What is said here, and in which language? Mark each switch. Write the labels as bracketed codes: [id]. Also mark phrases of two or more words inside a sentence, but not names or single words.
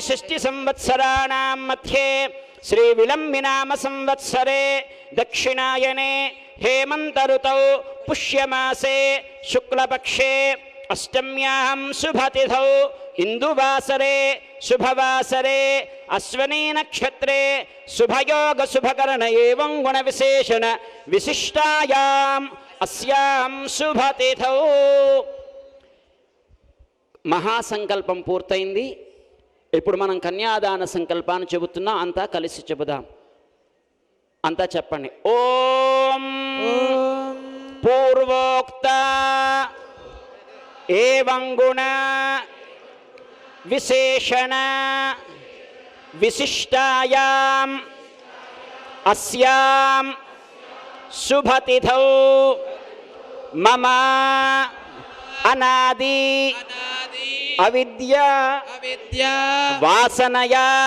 [sa] षष्टि संवत्सराणां मध्ये श्री विलम्बिनाम संवत्सरे दक्षिणायने हेमंत ऋतौ पुष्यमासे शुक्लपक्षे अष्टम्यां शुभतिथौ इंदुवासरे शुभवासरे अश्वनी नक्षत्रे शुभयोग शुभकरण एवं गुण विशेषण विशिष्टायां अस्यां शुभतिथौ महासंकल्पం పూర్తయింది. [te] ఇప్పుడు మనం కన్యాదాన సంకల్పాన్ని చెబుతున్నాం. అంతా కలిసి చెబుదాం. అంతా చెప్పండి. [sa] ఓం పూర్వోక్త ఏవం గుణ విశేషణ విశిష్టాయాం అస్యాం శుభతిథౌ మమ అనాది అవిద్యా వాసనయా